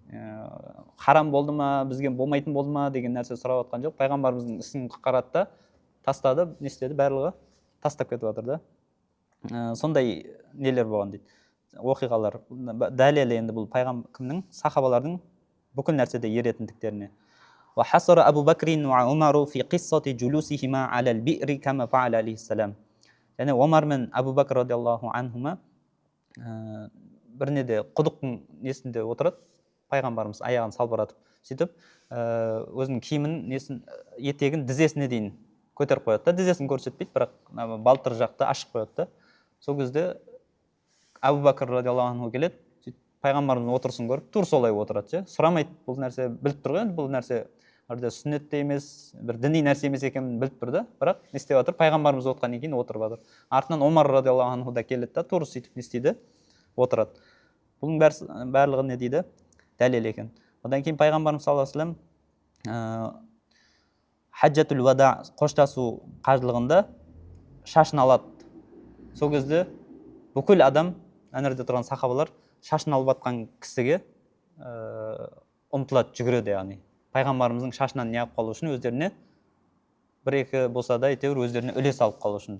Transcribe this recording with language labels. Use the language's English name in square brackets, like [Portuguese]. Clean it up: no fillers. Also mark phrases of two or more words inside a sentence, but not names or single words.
[Kazakh] Харам болды ма, бізге болмайтын болды ма деген нәрсе сұрап атқан жоқ. Пайғамбарымыздың ісін қарады да, тастады, не істеді? Барлығы тастап кетіп жатыр да. Сондай нелер болған дейді. Оқиғалар. Дәлелі енді бұл кімнің? Сахабалардың бүкіл нәрседе еретіндіктеріне. [Arabic] وحصر أبو بكر وعمر في قصة جلوسهما على البئر كما فعل عليه السلام. [Kazakh] Yani Omar мен Абу Бәкір [Arabic] رضي الله عنهما [Kazakh] біріне де құдықтың несінде отырады, пайғамбарымыз аяғын салбыратып, сөйтіп өзінің киімін несін етегін тізесіне дейін көтеріп қояды да, тізесін көрсетпейді, бірақ балтыр жақты ашып қояды да. Сол кезде Абу Бәкір [Arabic] رضي الله عنه [Kazakh] келеді, пайғамбарымыз отырысын көріп, тур солай отырады, сұрамайды, бұл нәрсе біліп тұр ғой, бұл нәрсе сүннетте емес, бір діни нәрсе емес екенін біліп тұр да, бірақ не істеп жатыр? Пайғамбарымыз отқаннан кейін отырып жатыр. Артынан Омар [Arabic] رضي الله عنه [Kazakh] да келеді да, тур сөйтіп не істейді? Отырады. Бұның барлығы не дейді? Дәлел екен. Одан кейін пайғамбарымыз [Arabic] صلى الله عليه وسلم حجة الوداع [Kazakh] қоштасу қажылығында шашын алады. Сол кезде бүкіл адам, әнерде тұрған сахабалар шашын алып атқан кісіге ұмтылады, жүгіреді, яғни пайғамбарымыздың шашынан не алып қалу үшін өздеріне бір-екі болса да әйтеуір өздеріне үлес алып қалу үшін.